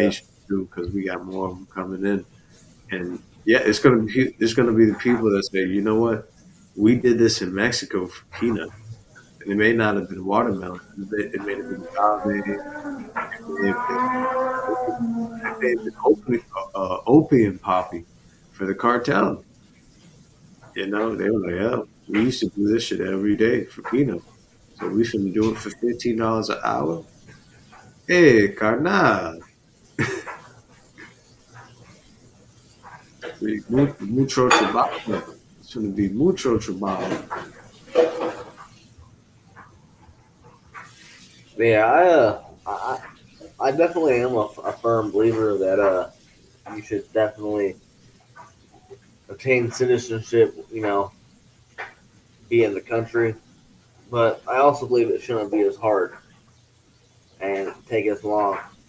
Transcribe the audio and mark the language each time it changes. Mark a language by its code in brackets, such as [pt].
[en] Haitians too, because we got more of them coming in. And yeah, it's gonna be the people that say, you know what, we did this in Mexico for peanuts, and it may not have been watermelon, it may have been agave, it may have been, opium poppy for the cartel. They were like, yeah, we used to do this shit every day for peanuts, so we finna do it for $15 an hour. [es] Hey, carnal, mucho trabajo. [en] It's gonna be [es] mucho trabajo. [en] Yeah, I definitely am a firm believer that you should definitely obtain citizenship, be in the country. But I also believe it shouldn't be as hard and take as long.